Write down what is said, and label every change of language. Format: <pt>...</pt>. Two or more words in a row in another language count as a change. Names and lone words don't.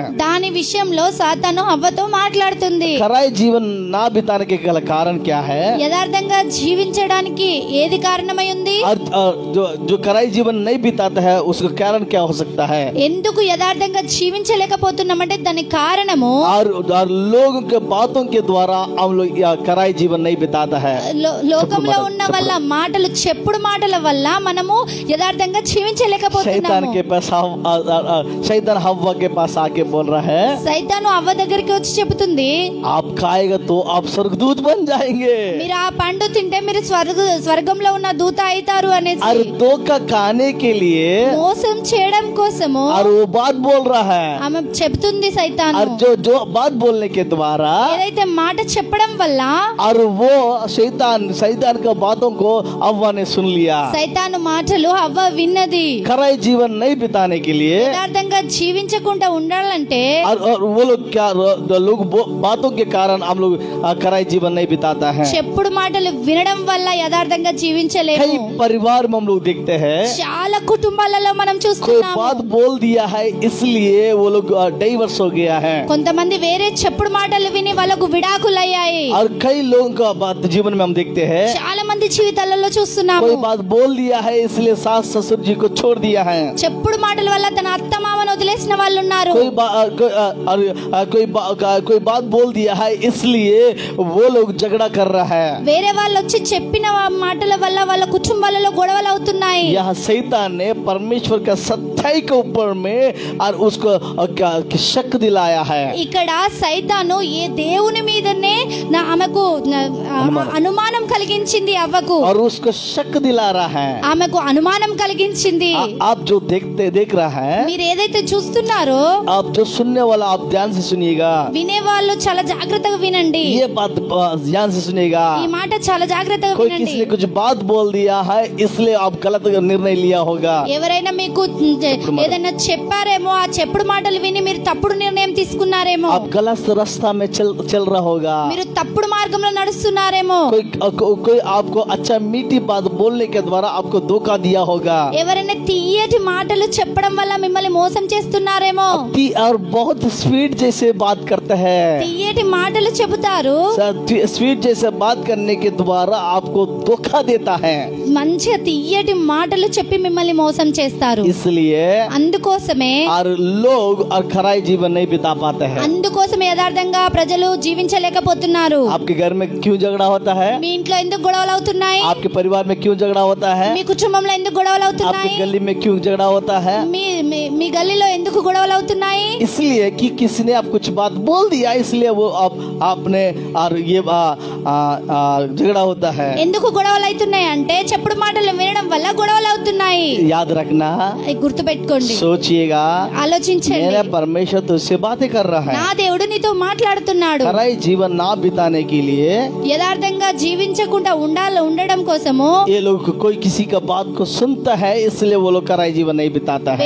<te>దాని విషయంలో సాతాను అవ్వతో మాట్లాడుతుంది।</te> <hi>खराई जीवन ना बिताने के कारण क्या है?</hi> <te>యథార్థంగా జీవించడానికి ఏది కారణమై ఉంది?</te> <hi>और जो खराई जीवन नहीं बिताता है उसका कारण क्या हो सकता है?</hi> <te>ఎందుకు యథార్థంగా జీవించలేకపోతున్నామంటే దాని కారణము</te> <hi>और लोगों के बातों के द्वारा हम लोग खराई जीवन नहीं बिताता है।</hi> <te>లోకంలో ఉన్న వల్ల మాటలు, చెప్పుడు మాటల వల్ల మనము యథార్థంగా</te> <hi>शैतान</hi> <te>జీవించలేకపోతున్నాము।</te> <hi>के पास शैतान हव्वा के पास आके बोल रहा है,</hi> <te>సైతాను అవ్వ దగ్గరికి వచ్చి చెబుతుంది,</te> <hi>आप खाएगा तो आप स्वर्गदूत बन जाएंगे।</hi> <te>మీరు ఆ పండు తింటే మీరు స్వర్గంలో ఉన్న దూత అవుతారు అనేసి</te> <hi>और धोखा खाने के लिए</hi> <te>మోసం చేయడం కోసము</te> <hi>और वो बात बोल रहा है,</hi> <te>ఆమె చెబుతుంది సైతాను।</te> <hi>और जो बात बोलने के द्वारा</hi> <te>ఏదైతే మాట చెప్పడం వల్ల</te> <hi>और वो शैतान का बातों को हव्वा ने सुन लिया।</hi> <te>సైతాను మాటలు అవ్వ విన్నది।</te> <hi>खराई जीवन नहीं बिताने के लिए</hi> <te>యథార్థంగా జీవించకుండా ఉండాలంటే</te> <hi>और वो लोग क्या लोग बातों के कारण हम लोग खराई जीवन नहीं बिताता है।</hi> <te>చెప్పుడు మాటలు వినడం వల్ల యథార్థంగా జీవించలేము।</te> <hi>कई परिवार में हम लोग देखते हैं,</hi> <te>చాలా కుటుంబాలలో మనం</te> <hi>कोई</hi> <te>చూస్తున్నాము,</te> <hi>बात बोल दिया है इसलिए वो लोग डाइवर्स हो गया है।</hi> <te>కొంతమంది వేరే చెప్పుడు మాటలు విని వాళ్ళకు విడాకులయ్యాయి।</te> <hi>और कई लोगों का बात जीवन में हम देखते हैं,</hi> <te>చాలా మంది జీవితాలలో చూస్తున్నాము,</te> <hi>कोई बात बोल दिया है इसलिए सास ससुर जी को छोड़ दिया है।</hi> <te>చెప్పుడు మాటల వల్ల తన అత్త మామను వదిలేసిన వాళ్ళు ఉన్నారు।</te> <hi>कोई बात बोल दिया है इसलिए वो लोग झगड़ा कर रहा है।</hi> <te>వేరే వాళ్ళు వచ్చి చెప్పిన మాటల వల్ల వాళ్ళ కుటుంబాలలో గొడవలు అవుతున్నాయి।</te> <hi>यहाँ शैतान ने परमेश्वर का सच्चाई के ऊपर में और उसको शक दिलाया है।</hi> <te>ఇక్కడ సైతాను ఏ దేవుని మీదనే ఆమెకు అనుమానం కలిగించింది అవ్వకు,</te> <hi>और उसको शक दिला रहा है।</hi> <te>ఆమెకు అనుమానం కలిగించింది।</te> <hi>आप जो देख रहा है,</hi> <te>మీరు ఏదైతే చూస్తున్నారో,</te> <hi>आप जो सुनने वाला आप ध्यान से सुनिएगा,</hi> <te>వినేవాళ్ళు చాలా జాగ్రత్తగా వినండి।</te> <hi>ये बात ध्यान से सुनिएगा।</hi> <te>ఈ మాట చాలా జాగ్రత్తగా</te> <hi>कोई</hi> <te>వినండి।</te> <hi>किसी ने कुछ बात बोल दिया है इसलिए आप गलत निर्णय लिया होगा।</hi> <te>ఎవరైనా మీకు ఏదైనా చెప్పారేమో, ఆ చెప్పుడు మాటలు విని మీరు తప్పుడు నిర్ణయం తీసుకున్నారేమో,</te> <hi>आप गलत रास्ता में चल रहा होगा,</hi> <te>మీరు తప్పుడు మార్గంలో నడుస్తున్నారేమో,</te> <hi>कोई आपको अच्छा मीठी बात बोलने के द्वारा आपको धोखा दिया होगा,</hi> <te>ఎవరైనా తీయటి మాటలు చెప్పడం వల్ల మిమ్మల్ని మోసం చేస్తున్నారేమో,</te> <hi>और बहुत स्वीट जैसे बात करता है,</hi> <te>తీయటి మాటలు చెబుతారు,</te> <hi>स्वीट जैसे बात करने के द्वारा आपको धोखा देता है,</hi> <te>మంచిగా తీయటి మాటలు చెప్పి మిమ్మల్ని మోసం చేస్తారు.</te> <hi>इसलिए</hi> <te>అందుకోసమే</te> <hi>और लोग और खराई जीवन नहीं बिता पाते हैं.</hi> <te>అందుకోసమే యథార్థంగా ప్రజలు జీవించలేకపోతున్నారు.</te> <hi>आपके घर में क्यों झगड़ा होता है?</hi> <te>మీ ఇంట్లో ఎందుకు గొడవలు అవుతున్నాయి?</te> <hi>आपके परिवार में क्यों झगड़ा होता है?</hi> <te>మీ కుటుంబంలో ఎందుకు గొడవలు</te> <hi>आपकी</hi> <te>అవుతున్నాయి?</te> <hi>गली में क्यों झगड़ा होता है?</hi> <te>మీ గల్లీలో ఎందుకు గొడవలు అవుతున్నాయి?</te> <hi>इसलिए कि किसी ने आप कुछ बात बोल दिया, इसलिए वो आपने और ये झगड़ा होता है.</hi> <te>ఎందుకు గొడవలు అవుతున్నాయి అంటే చెప్పుడు మాటలు వినడం వల్ల గొడవలు అవుతున్నాయి.</te> <hi>याद रखना,</hi> <te>గుర్తు పెట్టుకోండి,</te> <hi>सोचिएगा,</hi> <te>ఆలోచించండి.</te> <hi>मेरा परमेश्वर तुझसे बातें कर रहा</hi> <te>నా</te> <hi>है.</hi> <te>దేవుడు నీతో మాట్లాడుతున్నాడు.</te> <hi>खराई जीवन ना बिताने के लिए</hi> <te>యథార్థంగా జీవించకుండా ఉండడం కోసము</te> <hi>ये लोग कोई किसी का बात को सुनता है, इसलिए वो लोग खराई जीवन नहीं बिताता है.</hi>